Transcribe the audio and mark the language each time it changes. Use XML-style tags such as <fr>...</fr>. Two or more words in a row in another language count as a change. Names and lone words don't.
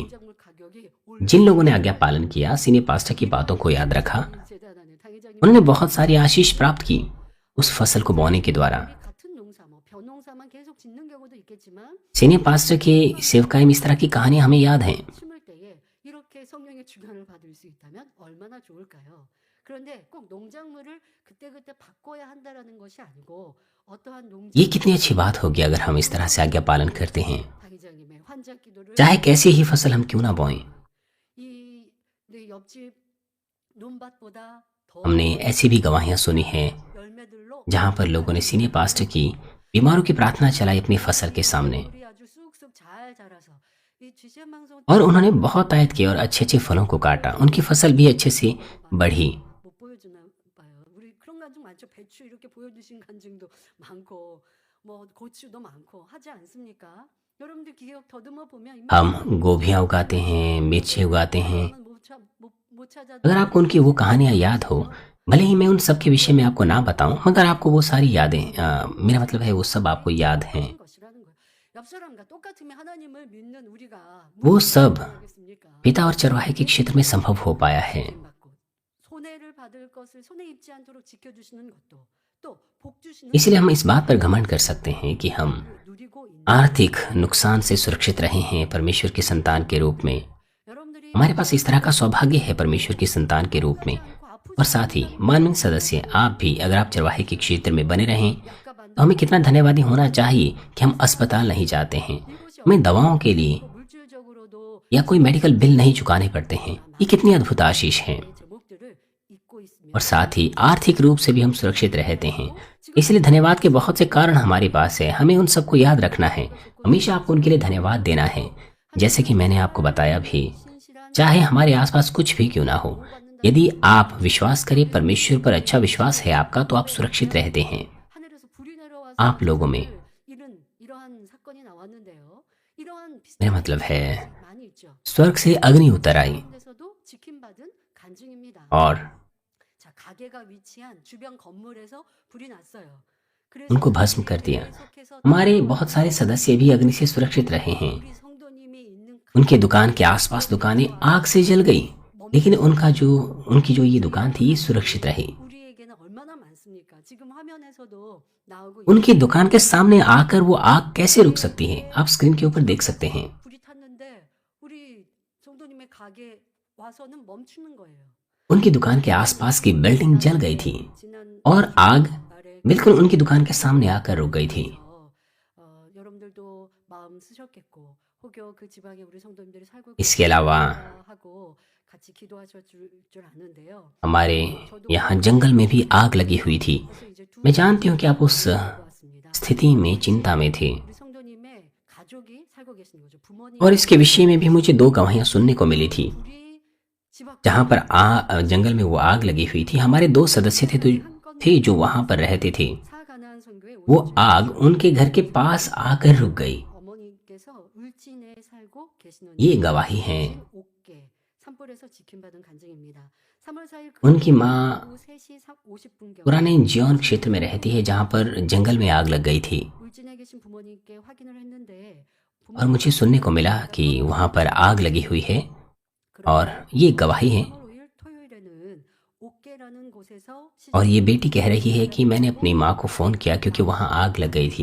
<hi>जिन लोगों ने आज्ञा पालन किया,</hi> <en>senior pastor</en> <hi>की बातों को याद रखा, उन्होंने बहुत सारी आशीष प्राप्त की उस फसल को बोने के द्वारा।</hi> <en>senior pastor</en> <hi>के सेवकाई में इस तरह की कहानियां हमें याद हैं।</hi> <ko>그런데 꼭 농작물을 그때그때 바꿔야 한다라는 것이 아니고 어떠한</ko> <hi>ये</hi> <ko>농작물</ko> <hi>कितनी अच्छी बात होगी अगर हम इस तरह से आज्ञा पालन करते हैं।</hi> <ko>당회장님의 환자 기도를</ko> <hi>चाहे कैसी ही फसल हम क्यों ना बोएं।</hi> <ko>이 내 옆집 논밭보다 더</ko> <hi>हमने ऐसी भी गवाहियां सुनी हैं</hi> <ko>열매들로</ko> <hi>जहां पर लोगों ने</hi> <en>senior pastor</en> <hi>की बीमारों की प्रार्थना चलाई अपनी फसल के सामने,</hi> <ko>우리 아주 쑥쑥 잘 자라서 이 GCN 방송</ko> <hi>और उन्होंने बहुत आयत किए और अच्छे अच्छे फलों को काटा। उनकी फसल भी अच्छे से बढ़ी।</hi> <ko>못 보여주나 봐요. 우리 그런 간증 많죠. 배추 이렇게 보여주신 간증도 많고 뭐 고추도 많고 하지 않습니까? 여러분들 기억 더듬어 보면</ko> <hi>हम गोभियां उगाते हैं, मिर्ची उगाते हैं।</hi> <ko>못 찾아도</ko> <hi>अगर आपको उनकी वो कहानियां याद हो, भले ही मैं उन सब के विषय में आपको ना बताऊं, मगर आपको वो सारी यादें मेरा मतलब है वो सब आपको याद हैं।</hi> <ko>것이라는 거예요. 옆 사람과 똑같으면 하나님을 믿는 우리가</ko> <hi>वो सब</hi> <ko>하겠습니까?</ko> <hi>पिता और चरवाहे के क्षेत्र में संभव हो पाया है।</hi> <ko>받고 손해를 받을 것을 손해 입지 않도록 지켜주시는 것도 또 복 주시는</ko> <hi>इसलिए हम इस बात पर घमंड कर सकते हैं कि हम</hi> <ko>누리고 있는</ko> <hi>आर्थिक नुकसान से सुरक्षित रहे हैं परमेश्वर की संतान के रूप में।</hi> <ko>여러분들이</ko> <hi>हमारे पास इस तरह का सौभाग्य है परमेश्वर की संतान के रूप में। और साथ ही मानवीय सदस्य आप भी अगर आप चरवाहे के क्षेत्र में बने रहें तो हमें कितना धन्यवादी होना चाहिए कि हम अस्पताल नहीं जाते हैं, हमें दवाओं के लिए</hi> <ko>물질적으로도</ko> <hi>या कोई</hi> <en>medical bill</en> <hi>नहीं चुकाने पड़ते हैं। ये कितनी अद्भुत आशीष है।</hi> <ko>제목들을 잊고 있으면</ko> <hi>और साथ ही आर्थिक रूप से भी हम सुरक्षित रहते हैं। इसलिए धन्यवाद के बहुत से कारण हमारे पास है, हमें उन सबको याद रखना है, हमेशा आपको उनके लिए धन्यवाद देना है। जैसे कि मैंने आपको बताया भी, चाहे हमारे आसपास कुछ भी क्यों ना हो, यदि आप विश्वास करें, परमेश्वर पर अच्छा विश्वास है आपका, तो आप सुरक्षित रहते हैं।</hi> <ko>하늘에서 불이 내려와서</ko> <hi>आप लोगों में</hi> <ko>이러한 사건이 나왔는데요. 이러한</ko> <hi>मेरा मतलब है</hi> <ko>많이 있죠.</ko> <hi>स्वर्ग से अग्नि उतर आई</hi> <ko>데서도 지킴받은 간증입니다.</ko> <hi>और</hi> <ko>자, 가게가 위치한 주변 건물에서 불이 났어요. 그래서</ko> <hi>उनको भस्म कर दिया।</hi> <ko>계속해서</ko> <hi>हमारे बहुत सारे सदस्य भी अग्नि से सुरक्षित रहे हैं।</hi> <ko>우리 성도님이 있는</ko> <hi>उनके दुकान के आसपास दुकानें आग से जल गई, लेकिन उनकी जो ये दुकान थी ये सुरक्षित रही।</hi> <ko>우리에게는 얼마나 많습니까? 지금 화면에서도 나오고</ko> <hi>उनकी दुकान के सामने आकर वो आग कैसे रुक सकती है, आप स्क्रीन के ऊपर देख सकते हैं।</hi> <ko>불이 탔는데 우리 성도님의 가게 와서는 멈추는 거예요.</ko> <hi>उनकी दुकान के आसपास की बिल्डिंग जल गई थी</hi> <ko>지난</ko> <hi>और आग</hi> <ko>날에</ko> <hi>बिल्कुल उनकी दुकान के सामने आकर रुक गई थी।</hi> <ko>여러분들도 마음 쓰셨겠고 혹여 그 지방에 우리 성도님들이 살고</ko> <hi>इसके अलावा</hi> <ko>하고 같이 기도하실 줄 아는데요.</ko> <hi>हमारे यहाँ जंगल में भी आग लगी हुई थी।</hi> <ko>그래서 이제 두</ko> <hi>मैं जानती हूँ कि आप उस</hi> <ko>왔습니다.</ko> <hi>स्थिति में चिंता में थे,</hi> <ko>우리 성도님의 가족이 살고 계시는 거죠. 부모님</ko> <hi>और इसके विषय में भी मुझे 2 गवाहियां सुनने को मिली थी।</hi> <ko>우리 집 앞</ko> <hi>जहाँ पर जंगल में वो आग लगी हुई थी, हमारे 2 सदस्य थे जो वहां पर रहते थे।</hi> <ko>사가난 성교에</ko> <hi>वो आग उनके घर के पास आकर रुक गई।</hi> <ko>어머니께서 울진에 살고 계시는</ko> <hi>ये गवाही है।</hi> <ko>옥계 산불에서 지킴받은 간증입니다. 3월 4일</ko> <hi>उनकी माँ</hi> <ko>3시 50분경</ko> <hi>पुराने जियोन क्षेत्र में रहती है जहाँ पर जंगल में आग लग गई थी,</hi> <ko>울진에 계신 부모님께 확인을 했는데</ko> <hi>और मुझे सुनने को मिला कि वहां पर आग लगी हुई है, और ये गवाही है।</hi> <ko>5일 토요일에는 옥계라는 곳에서</ko> <hi>और ये बेटी कह रही है कि मैंने अपनी माँ को फ़ोन किया क्योंकि वहाँ आग लग गई थी,</hi>